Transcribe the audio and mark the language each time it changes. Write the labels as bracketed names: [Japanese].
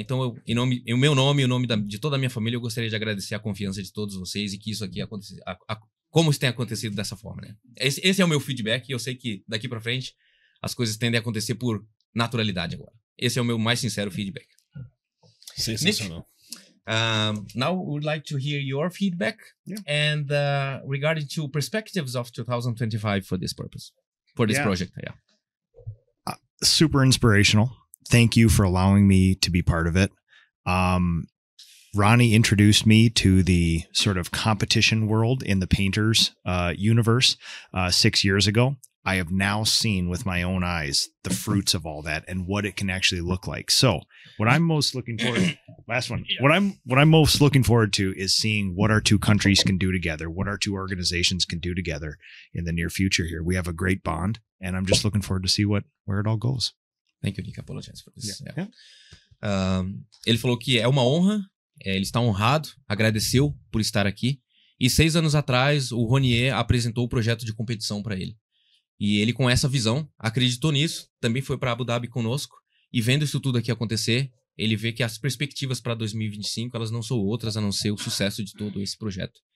[Portuguese] Então, em o meu nome e o nome de toda a minha família, eu gostaria de agradecer a confiança de todos vocês e que isso aqui acontecesse, como isso tem acontecido dessa forma, né? Esse é o meu feedback, e eu sei que daqui pra frente as coisas tendem a acontecer por naturalidade agora. Esse é o meu mais sincero feedback. Sensacional. [English] Now we would like to hear your feedback and regarding to perspectives of 2025 for this purpose, for this project. Yeah. Super inspirational. Thank you for allowing me to be part of it. Ronnie introduced me to the sort of competition world in the painters universe 6 years ago. I have now seen with my own eyes the fruits of all that and what it can actually look like. So what I'm most looking forward what I'm most looking forward to is seeing what our two countries can do together, what our two organizations can do together in the near future here. We have a great bond, and I'm just looking forward to see where it all goes. Thank you, Nick. I apologize for this. [Portuguese] Ele falou que é uma honra, ele está honrado, agradeceu por estar aqui. E 6 anos atrás, o Ronier apresentou o projeto de competição para ele. E ele, com essa visão, acreditou nisso, também foi para Abu Dhabi conosco, e vendo isso tudo aqui acontecer, ele vê que as perspectivas para 2025, elas não são outras a não ser o sucesso de todo esse projeto.